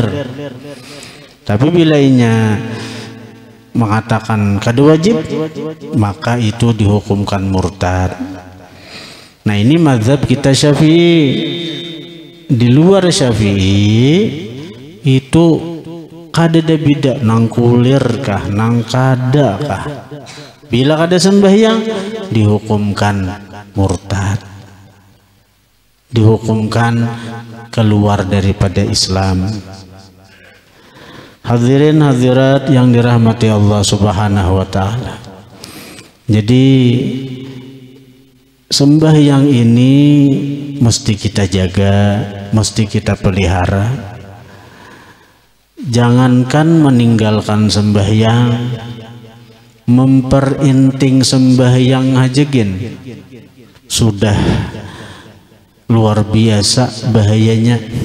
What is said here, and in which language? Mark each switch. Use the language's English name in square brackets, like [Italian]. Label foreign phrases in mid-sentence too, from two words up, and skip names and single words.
[Banjar] Tapi bila inya mengatakan kada wajib, maka itu dihukumkan murtad. [Indonesian] Nah ini mazhab kita Syafi'i. [Banjar] Di luar Syafi'i itu kada ada beda, nang kulir kah, nang kada kah, bila kada sembahyang dihukumkan murtad, dihukumkan keluar daripada Islam. [Indonesian] Hadirin hadirat yang dirahmati Allah [Arabic] Subhanahu wa taala. [Indonesian] Jadi sembahyang ini mesti kita jaga, mesti kita pelihara. jangankan meninggalkan sembahyang, memperinting sembahyang aja gen sudah luar biasa bahayanya.